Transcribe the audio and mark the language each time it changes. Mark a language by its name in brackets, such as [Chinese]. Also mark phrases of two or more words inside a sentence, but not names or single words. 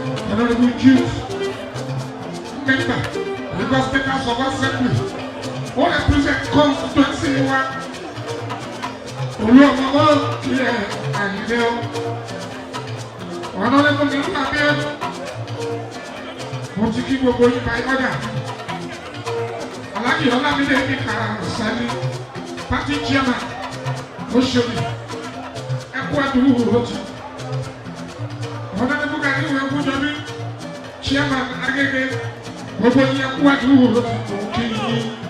[English] Honorable Chief Member, Lagos State House of Assembly, [Yoruba] ó represent constituency wa. Olú ọmọ ọmọ kí ẹ Àyìndé o. Honorable Nílùú Abíọ́dún, mo ti kí gbogbo yín [English] by order. [Yoruba] Alhaji Ọlámídé Ìkà Sani, [English] party chairman, [Yoruba] Oṣòdì, ẹ kú àdúró ti. Honorable Ganiu Egunjobi, chairman Agege, gbogbo yín ẹ kú àdúró ti, mo kí yín.